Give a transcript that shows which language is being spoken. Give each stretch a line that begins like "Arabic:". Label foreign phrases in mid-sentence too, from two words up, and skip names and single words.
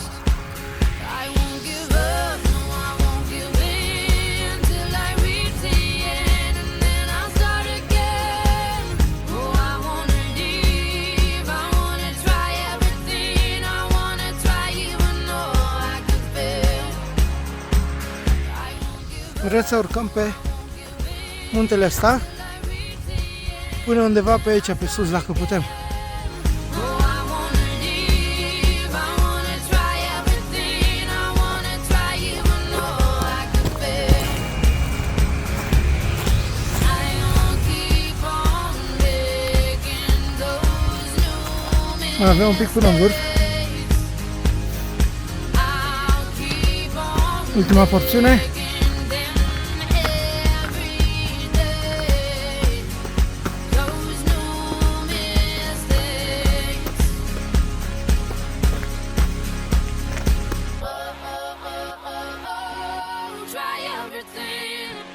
English: I won't give up, no, I won't give in till I reach the end, and then I'll start again. Oh, I wanna leave, I wanna try everything, I wanna try even though I could fail. I won't give up.
Romanian: Vreți să urcăm pe muntele ăsta? Până undeva pe aici, pe sus, dacă putem.
English: Oh, I wanna leave, I wanna try everything, I wanna try even though I could fail. I won't keep on making those new
Romanian: Mai avem un pic până în vârf.
English: mistakes. I'll keep on
Romanian: Ultima porțiune.
English: making them every day. Those new mistakes. Try everything.